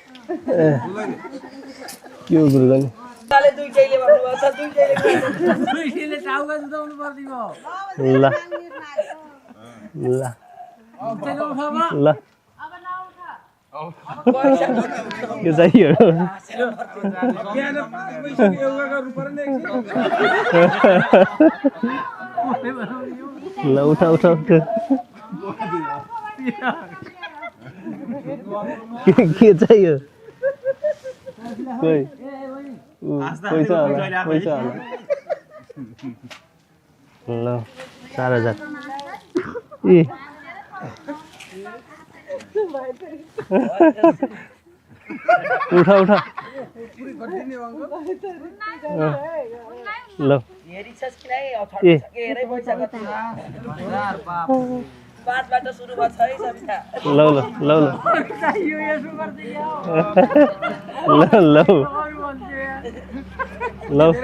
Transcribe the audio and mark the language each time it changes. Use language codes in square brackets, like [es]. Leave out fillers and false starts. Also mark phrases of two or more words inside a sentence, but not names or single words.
[ne] के हो सुरु गर्ने ल ल ल के चाहियो ल उठा उठा उठा के चाहियो कोही पैसा होला ल 4000 ए उठा उठा ल ए ल ल ल ल ल ल